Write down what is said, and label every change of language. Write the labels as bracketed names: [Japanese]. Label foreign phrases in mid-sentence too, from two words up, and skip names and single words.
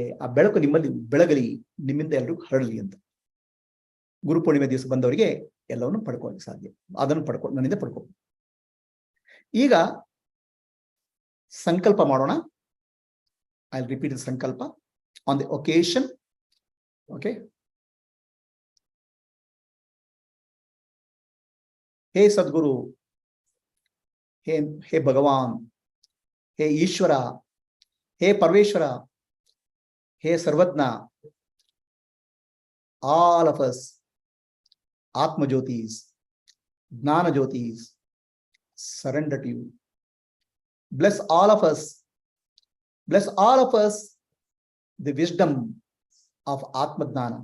[Kannada] ಆ ಬೆಳಕು ನಿಮ್ಮಲ್ಲಿ ಬೆಳಗಲಿ, ನಿಮ್ಮಿಂದ ಎಲ್ಲರಿಗೂ ಹರಡಲಿ ಅಂತ. ಗುರುಪೂರ್ಣಿಮೆ ದಿವಸ ಬಂದವರಿಗೆ ಎಲ್ಲವನ್ನು ಪಡ್ಕೊಳ್ಳಿ ಸಾಧ್ಯ. ಅದನ್ನು ನನ್ನಿಂದ ಪಡ್ಕೊ. ಈಗ ಸಂಕಲ್ಪ ಮಾಡೋಣ. [English] I will repeat the ಸಂಕಲ್ಪ on the occasion. OK. [Sanskrit] हे सद्गुरु, हे भगवान, हे ईश्वर, हे परमेश्वर, हे सर्वज्ञ, [English] all of us Atmajyotis, Jnana Jyotis, surrender to you. Bless all of us. Bless all of us the wisdom of Atmajnana.